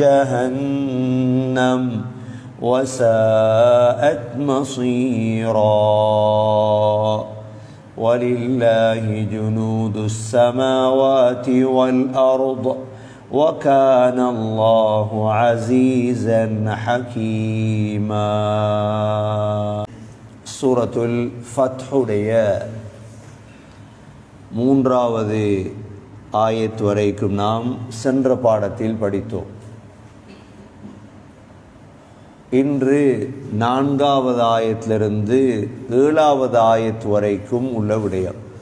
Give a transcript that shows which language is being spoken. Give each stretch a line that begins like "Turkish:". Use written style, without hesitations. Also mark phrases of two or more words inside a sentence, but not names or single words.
Arabic: جهنم وساءت مصيرا ولله جنود السماوات والأرض وكان الله عزيزا حكيما.
Tamil: சூரத்துல் ஃபத்ஹுடைய மூன்றாவது ஆயத் வரைக்கும் நாம் சென்ற பாடத்தில் படித்தோம். இன்று நான்காவது ஆயத்திலிருந்து 7வது ஆயத் வரைக்கும் உள்ள விடயம்.